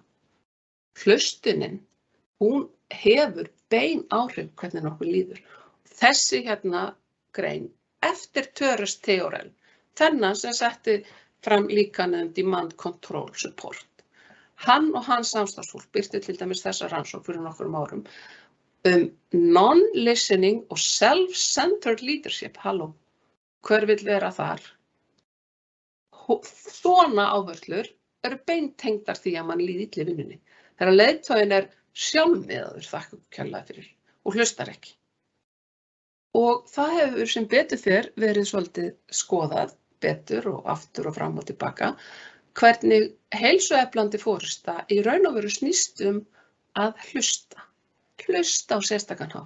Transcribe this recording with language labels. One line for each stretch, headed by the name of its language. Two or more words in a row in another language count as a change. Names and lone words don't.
Icelandic: Hlustunin, hún hefur bein áhrif hvernig okkur líður. Þessi hérna grein, eftir Töres Theorel, þennan sem setti fram líkanið Demand Control Support. Hann og hans samstarfsfólk birti til dæmis þessa rannsókn fyrir nokkrum árum non-listening og
English: self-centered leadership.
Icelandic: Halló, hver vill vera þar? Svona áherslur eru beintengdar því að mann líði illa í vinnunni. Þegar leiðtoginn er sjálfmiðaður, þakka kærlega fyrir, og hlustar ekki. Og það hefur sem betur fer verið svolítið skoðað betur og aftur og fram og tilbaka, hvernig heilsueflandi forysta í raun og veru snýst að hlusta á sérstakan hátt.